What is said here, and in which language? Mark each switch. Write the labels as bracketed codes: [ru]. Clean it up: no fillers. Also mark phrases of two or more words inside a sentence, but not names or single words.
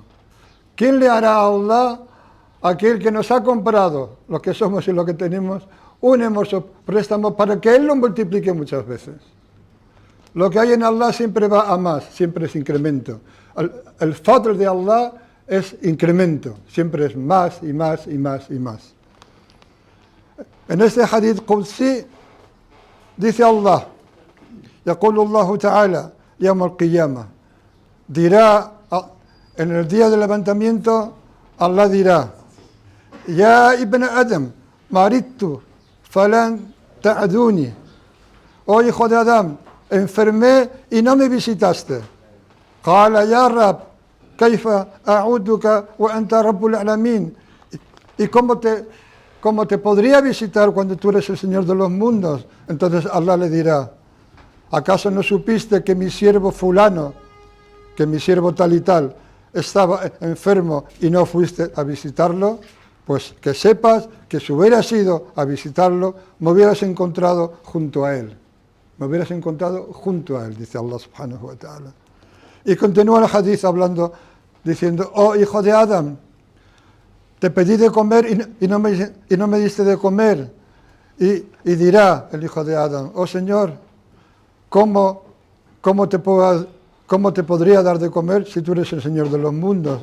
[es] ¿Quién le hará a Allah, aquel que nos ha comprado lo que somos y lo que tenemos, un hermoso préstamo para que Él lo multiplique muchas veces? Lo que hay en Allah siempre va a más, siempre es incremento. El fadl de Allah es incremento, siempre es más y más y más y más. En este [ar] حديث قدسي [es] dice Allah, [ar] يقول الله تعالى يوم القيامة, [es] dirá en el día del levantamiento, Allah dirá, [ar] يا ابن آدم مرضت فلم تعدني, [es] oh hijo de Adán, enfermé y no me visitaste. [ar] قال يا رب كيف أعودك وأنت رب العالمين. [es] ¿Y cómo te podría visitar cuando tú eres el Señor de los mundos? Entonces Allah le dirá, ¿acaso no supiste que mi siervo fulano, que mi siervo tal y tal, estaba enfermo y no fuiste a visitarlo? Pues que sepas que si hubieras ido a visitarlo, me hubieras encontrado junto a él. Me hubieras encontrado junto a él, dice Allah [ar] سبحانه وتعالى. [es] Y continúa el hadith hablando, diciendo, oh hijo de Adán, te pedí de comer y no me diste de comer. Y dirá el hijo de Adán, oh Señor, ¿cómo te podría dar de comer si tú eres el Señor de los mundos?